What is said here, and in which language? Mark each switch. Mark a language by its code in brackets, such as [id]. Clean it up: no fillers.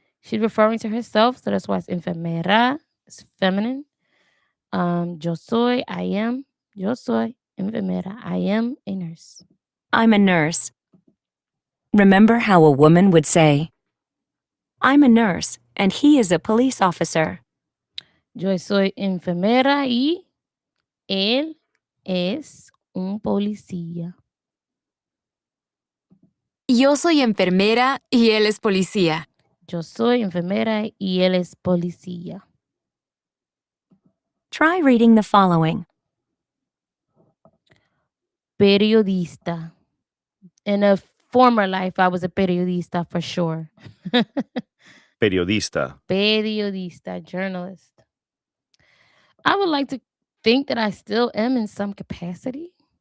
[en] She's referring to herself, so that's why it's enfermera. It's feminine. [es] Yo soy, [en] I am. [es] Yo soy enfermera. [en] I am a nurse. I'm a nurse. Remember how a woman would say, I'm a nurse and he is a police officer. [es] Yo soy enfermera y él es un policía. Yo soy enfermera y él es policía. Yo soy enfermera y él es policía. [en] Try reading the following. [es] Periodista. [en] In a former life, I was a periodista for sure. [es] Periodista. [en] Periodista, journalist. I would like to think that I still am in some capacity.